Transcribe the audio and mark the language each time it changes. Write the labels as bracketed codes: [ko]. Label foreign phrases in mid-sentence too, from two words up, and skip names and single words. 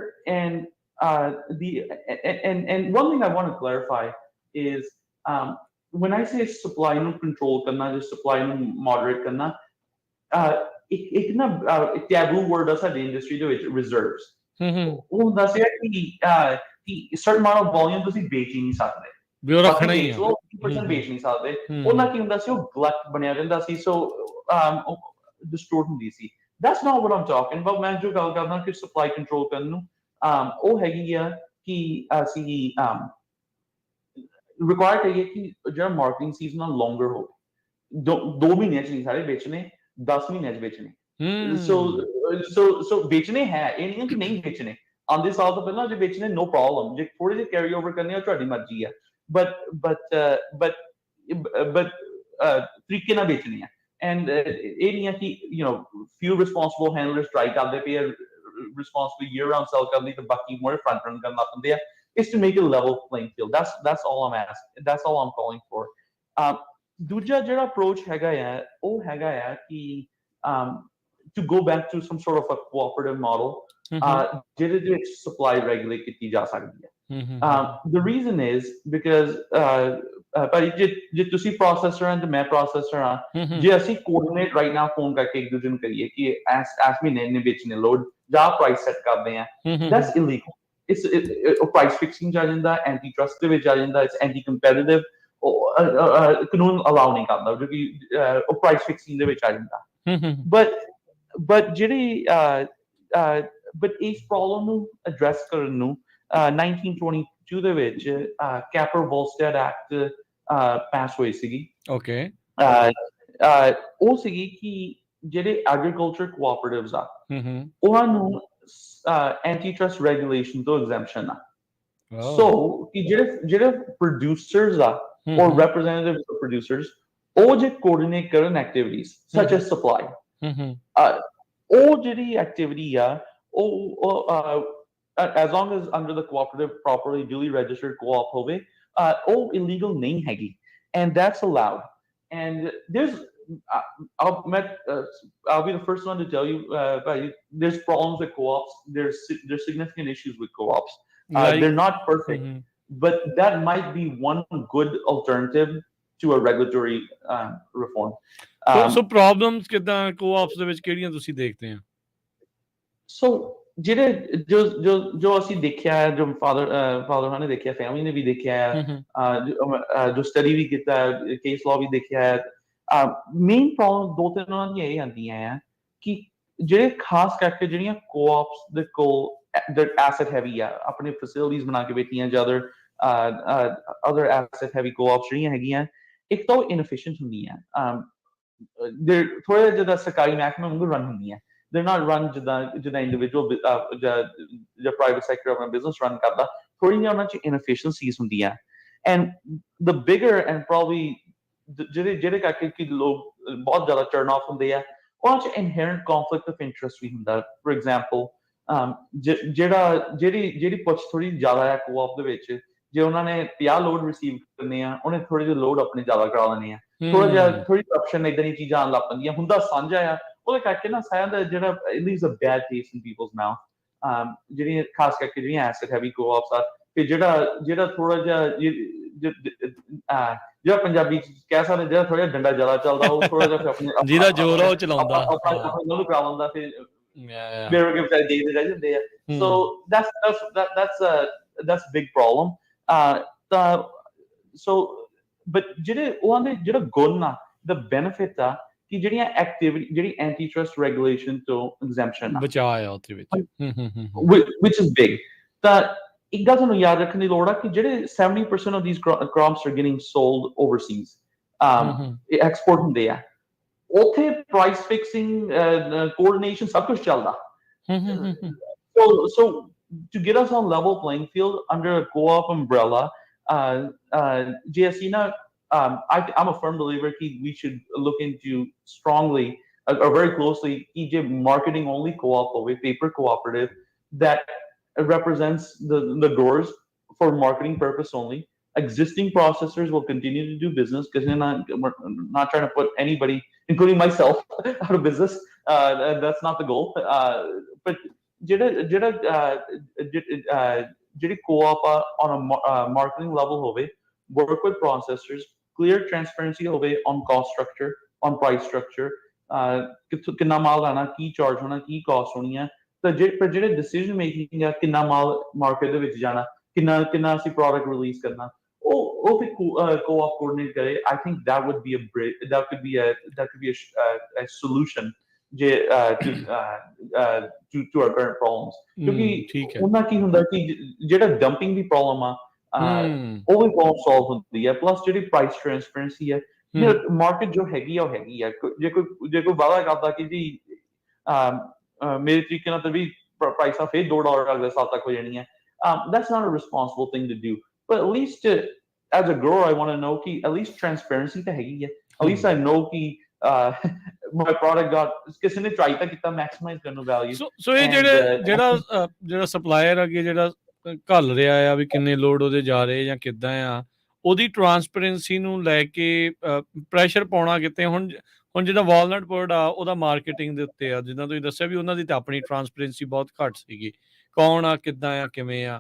[en] and one thing I want to clarify is when I say supply [pa] ਨੂੰ control ਕਰਨਾ ਜਾਂ supply ਨੂੰ moderate ਕਰਨਾ ਇੱਕ ਨਾ [en] taboo word [pa] ਆ ਸਾਡੀ industry ਦੇ ਵਿੱਚ reserves ਉਹ ਹੁੰਦਾ ਸੀ ਕਿ [en] certain amount of volume [pa] ਤੁਸੀਂ ਵੇਚ ਹੀ ਨਹੀਂ ਸਕਦੇ ਵੀ ਉਹ ਰੱਖਣਾ ਹੀ ਆ 20% ਵੇਚ ਨਹੀਂ ਸਕਦੇ ਉਹਨਾਂ ਕੀ ਹੁੰਦਾ ਸੀ ਉਹ ਗਲਤ ਬਣਿਆ ਰਹਿੰਦਾ ਸੀ ਸੋ ਡਿਸਟੋਰਟ ਹੁੰਦੀ ਸੀ [en] that's not what I'm talking about [pa] ਮੈਂ ਜੋ ਗੱਲ ਕਰਦਾ ਕਿ [en] supply control [pa] ਕਰਨ ਨੂੰ ਉਹ ਹੈਗੀ ਆ ਕਿ ਅਸੀਂ require ਕਰੀਏ ਕਿ ਜਿਹੜਾ [en] marketing season [pa] ਆ longer ਹੋਵੇ 2 ਮਹੀਨਿਆਂ ਚ ਨਹੀਂ ਸਾਰੇ ਵੇਚਣੇ 10 ਮਹੀਨਿਆਂ ਚ ਵੇਚਣੇ ਸੋ ਵੇਚਣੇ ਹੈ ਇਹ ਨਹੀਂ ਕਿ ਨਹੀਂ ਵੇਚਣੇ ਆਉਂਦੇ ਸਾਲ ਤੋਂ ਪਹਿਲਾਂ ਜੇ ਵੇਚਣੇ [en] no problem [pa] ਜੇ ਥੋੜੇ ਜਿਹੇ [en] carry over [pa] ਕਰਨੇ ਆ ਤੁਹਾਡੀ ਮਰਜ਼ੀ ਆ but ਤਰੀਕੇ ਨਾਲ ਵੇਚਣੇ ਆ and ਇਹ ਨਹੀਂ ਹੈ ਕਿ [en] few responsible handlers try [pa] ਕਰਦੇ ਪਏ ਆ [en] responsible year round sell [pa] ਕਰਨ ਲਈ ਤੇ ਬਾਕੀ [en] more front run [pa] ਕਰਨ ਲੱਗ ਪੈਂਦੇ ਆ [en] is to make a level playing field that's all I'm asking that's all I'm calling for [pa] ਦੂਜਾ ਜਿਹੜਾ [en] approach [pa] ਹੈਗਾ ਆ ਉਹ ਹੈਗਾ ਆ ਕਿ [en] to go back to some sort of a cooperative model ਜਿਹਦੇ [pa] ਵਿੱਚ [en] supply regulate [pa] ਕੀਤੀ ਜਾ ਸਕਦੀ ਹੈ [en] the reason is because [pa] ਭਾਈ ਜੇ ਤੁਸੀਂ processor ਆ ਤੇ ਮੈਂ processor ਆ ਜੇ ਅਸੀਂ [en] coordinate right now phone [pa] ਕਰਕੇ ਇੱਕ ਦੂਜੇ ਨੂੰ ਕਰੀਏ ਕਿ ਇਸ ਮਹੀਨੇ ਨੇ ਵੇਚਣੇ ਲੋਡ ਜਾਂ [en] price set [pa] ਕਰਦੇ ਆ [en] that's illegal it's price fixing [pa] ਜਾ ਜਾਂਦਾ [en] anti trust [pa] ਦੇ ਵਿੱਚ ਆ ਜਾਂਦਾ [en] it's anti competitive [pa] ਕਾਨੂੰਨ allow ਨਹੀਂ ਕਰਦਾ ਜੋ ਕਿ [en] price fixing [pa] ਦੇ ਵਿੱਚ ਆ ਜਾਂਦਾ but ਜਿਹੜੀ but ਇਸ problem ਨੂੰ address ਕਰਨ ਨੂੰ 1922 ਦੇ ਵਿੱਚ Capper-Volstead Act pass ਹੋਈ ਸੀਗੀ [en] okay [pa] ਉਹ ਸੀਗੀ ਕਿ ਜਿਹੜੇ [en] agriculture cooperatives [pa] ਆ ਉਹਨਾਂ ਨੂੰ [en] antitrust regulation [pa] ਤੋਂ exemption ਆ so ਕਿ ਜਿਹੜੇ producers ਆ [en] or representatives of producers [pa] ਉਹ ਜੇ coordinate ਕਰਨ [en] activities such as supply [pa] ਉਹ ਜਿਹੜੀ [en] activity [pa] ਆ ਉਹ [en] as long as under the cooperative properly duly registered co-op [pa] ਹੋਵੇ ਉਹ [en] illegal [pa] ਨਹੀਂ ਹੈਗੀ [en] and that's allowed and there's I'll be the first one to tell you there's problems with co-ops there's significant issues with co-ops they're not perfect but that might be one good alternative to a regulatory reform so problems [pa] ਕਿਦਾਂ co-ops ਦੇ ਵਿੱਚ ਕਿਹੜੀਆਂ ਤੁਸੀਂ ਦੇਖਦੇ ਆ so ਜਿਹੜੇ ਜੋ ਅਸੀਂ ਦੇਖਿਆ ਹੈ ਜੋ ਫਾਦਰ ਨੇ ਦੇਖਿਆ ਫੈਮਿਲੀ ਨੇ ਵੀ ਦੇਖਿਆ ਹੈ ਜੋ ਸਟੱਡੀ ਵੀ ਕੀਤਾ ਹੈ [en] case law [pa] ਵੀ ਦੇਖਿਆ ਹੈ [en] main problem [pa] ਦੋ ਤਿੰਨ ਉਹਨਾਂ ਦੀਆਂ ਇਹ ਆਉਂਦੀਆਂ ਆ ਕਿ ਜਿਹੜੇ ਖਾਸ ਕਰਕੇ ਜਿਹੜੀਆਂ co-ops ਦੇ ਕੋਲ [en] asset heavy [pa] ਆ ਆਪਣੇ facilities ਬਣਾ ਕੇ ਬੈਠੀਆਂ ਜਾਂ [en] other asset heavy co-ops [pa] ਜਿਹੜੀਆਂ ਹੈਗੀਆਂ ਇੱਕ ਤਾਂ ਉਹ inefficient ਹੁੰਦੀਆਂ ਥੋੜਾ ਜਿਹਾ ਸਰਕਾਰੀ ਮਹਿਕਮੇ ਵਾਂਗੂ ਰਨ ਹੁੰਦੀਆਂ [en] they're not run [pa] ਜਿੱਦਾਂ individual ਜਾਂ [en] private sector [pa] ਆਪਣਾ [en] business run [pa] ਕਰਦਾ ਥੋੜੀ ਜਿਹੀ ਉਹਨਾਂ 'ਚ inefficiencies ਹੁੰਦੀਆਂ [en] and the bigger and probably [pa] ਜਿਹੜੇ ਕਰਕੇ ਕਿ ਲੋਕ ਬਹੁਤ ਜ਼ਿਆਦਾ [en] turn off [pa] ਹੁੰਦੇ ਆ ਉਹਨਾਂ 'ਚ [en] inherent conflict of interest [pa] ਵੀ ਹੁੰਦਾ। [en] For example, [pa] ਜਿਹੜੀ ਪੁੱਛ ਥੋੜੀ ਜ਼ਿਆਦਾ ਹੈ co-op ਦੇ ਵਿੱਚ, ਜੇ ਉਹਨਾਂ ਨੇ 50 [en] load receive [pa] ਕਰਨੇ ਆ, ਉਹਨੇ ਥੋੜੇ ਜਿਹੇ ਲੋਡ ਆਪਣੇ ਜ਼ਿਆਦਾ ਕਰਾ ਲੈਣੇ ਆ, ਥੋੜਾ ਜਿਹਾ ਥੋੜੀ ਕਰਪਸ਼ਨ ਏਦਾਂ ਦੀਆਂ ਚੀਜ਼ਾਂ ਆਉਣ ਲੱਗ ਪੈਂਦੀਆਂ, ਹੁੰਦਾ ਸਾਂਝਾ ਆ, ਉਹਦੇ ਕਰਕੇ ਨਾ ਸਾਰਿਆਂ ਦਾ ਜਿਹੜਾ [en] it leaves a bad taste in people's mouth। [pa] ਜਿਹੜੀਆਂ ਖਾਸ ਕਰਕੇ ਜਿਹੜੀਆਂ [en] asset heavy co-ops [pa] ਆ, ਤੇ ਜਿਹੜਾ ਥੋੜਾ ਜਿਹਾ ਜਿਹੜਾ ਪੰਜਾਬੀ ਚ ਕਹਿ ਸਕਦੇ, ਜਿਹੜਾ ਥੋੜਾ ਜਿਹਾ ਡੰਡਾ ਜ਼ਿਆਦਾ ਚੱਲਦਾ, ਉਹ ਥੋੜਾ ਜਿਹਾ ਆਪਣੇ ਜਿਹਦਾ ਜ਼ੋਰ ਆ ਉਹ ਚਲਾਉਂਦਾ ਉਹਨੂੰ ਕਰਾ ਲੈਂਦਾ, ਤੇ [en] Yeah. [pa] ਮੇਰੇ ਵਰਗੇ ਵਿਚਾਰੇ ਦੇਖਦੇ ਰਹਿ ਜਾਂਦੇ ਆ। [en] So that's a big problem। [pa] ਤਾਂ [en] so but [pa] ਜਿਹੜੇ ਉਹਨਾਂ ਦੇ ਜਿਹੜਾ ਗੁਣ ਆ, [en] the benefit [pa] ਆ, ਕਿ ਜਿਹੜੀਆਂ ਐਕਟੀਵਿਟੀ, ਜਿਹੜੀ [en] anti trust regulation [pa] ਤੋਂ ਐਗਜ਼ੈਂਪਸ਼ਨ ਬਚਾਅ ਆ ਉਹਦੇ ਵਿੱਚ, [en] which is big। [pa] ਤਾਂ ਇੱਕ ਗੱਲ ਤੁਹਾਨੂੰ ਯਾਦ ਰੱਖਣ ਦੀ ਲੋੜ ਆ ਕਿ ਜਿਹੜੇ [en] 70% of these crops are getting sold overseas, [pa] export ਹੁੰਦੇ ਆ, ਉੱਥੇ [en] price fixing, [pa] ਕੋਆਰਡੀਨੇਸ਼ਨ, ਸਭ ਕੁਝ ਚੱਲਦਾ। [en] So to get us on level playing field under a co-op umbrella, [pa] ਜੇ ਅਸੀਂ ਨਾ, [en] I'm a firm believer that we should look into strongly or very closely कि marketing only co-op or paper cooperative that represents the growers for marketing purpose only. Existing processors will continue to do business because we're not trying to put anybody, including myself, out of business. That's not the goal. But ਜਿਹੜੀ co-op on a marketing level ਹੋਵੇ, work with processors, clear transparency ਹੋਵੇ on cost structure, on price structure, [pa] ਕਿੰਨਾ ਮਾਲ ਆਣਾ, ਕੀ ਚਾਰਜ ਹੋਣਾ, ਕੀ ਕਾਸਟ ਹੋਣੀ ਹੈ, ਤਾਂ ਜਿਹੜੇ [en] decision making [pa] ਆ, ਕਿੰਨਾ ਮਾਲ ਮਾਰਕੀਟ ਦੇ ਵਿੱਚ ਜਾਣਾ, ਕਿੰਨਾ ਅਸੀਂ [en] product release [pa] ਕਰਨਾ, ਉਹ ਵੀ [en] co-op coordinate [pa] ਕਰੇ। [en] I think that could be a solution to our current problems। [pa] ਕਿਉਂਕਿ ਉਹਨਾਂ ਕੀ ਹੁੰਦਾ ਕਿ ਜਿਹੜਾ ਡੰਪਿੰਗ ਦੀ ਪ੍ਰੋਬਲਮ ਆ, ਉਹ ਵੀ ਬਹੁਤ ਸੋਲਵ ਹੁੰਦੀ ਹੈ। ਪਲੱਸ ਜਿਹੜੀ [en] price transparency [pa] ਹੈ, ਮਾਰਕੀਟ ਜੋ ਹੈਗੀ ਆ, ਉਹ ਹੈਗੀ ਆ। ਜੇ ਕੋਈ ਵਾਅਦਾ ਕਰਦਾ ਕਿ ਜੀ ਮੇਰੇ ਤਰੀਕੇ ਨਾਲ ਤਾਂ ਵੀ ਪ੍ਰਾਈਸਾਂ ਫਿਰ $2 ਅਗਲੇ ਸਾਲ ਤੱਕ ਹੋ ਜਾਣੀਆਂ, [en] that's not a responsible thing to do। But at least as a grower, I want to know ਕਿ at least transparency [pa] ਤਾਂ ਹੈਗੀ ਹੈ। [en] At least I know ਕਿ my product got [pa] ਕਿਸੇ ਨੇ [en] try [pa] ਤਾਂ ਕੀਤਾ [en] maximize [pa] ਕਰਨ ਨੂੰ [en] value। [pa] ਸੋ ਇਹ ਜਿਹੜਾ ਸਪਲਾਇਰ ਅੱਗੇ ਜਿਹੜਾ ਘੱਲ ਰਿਹਾ ਆ ਵੀ ਕਿੰਨੇ ਲੋਡ ਉਹਦੇ ਜਾ ਰਹੇ ਜਾਂ ਕਿੱਦਾਂ ਆ, ਉਹਦੀ ਟਰਾਂਸਪੇਰੈਂਸੀ ਨੂੰ ਲੈ ਕੇ ਪ੍ਰੈਸ਼ਰ ਪਾਉਣਾ ਕਿਤੇ। ਹੁਣ ਜਿਹੜਾ ਵਾਲਨਟ ਬਰਡ ਆ, ਉਹਦਾ ਮਾਰਕੀਟਿੰਗ ਦੇ ਉੱਤੇ ਆ, ਜਿੱਦਾਂ ਤੁਸੀਂ ਦੱਸਿਆ ਵੀ ਉਹਨਾਂ ਦੀ ਤਾਂ ਆਪਣੀ ਟਰਾਂਸਪੇਰੈਂਸੀ ਬਹੁਤ ਘੱਟ ਸੀਗੀ, ਕੌਣ ਆ, ਕਿੱਦਾਂ ਆ, ਕਿਵੇਂ ਆ।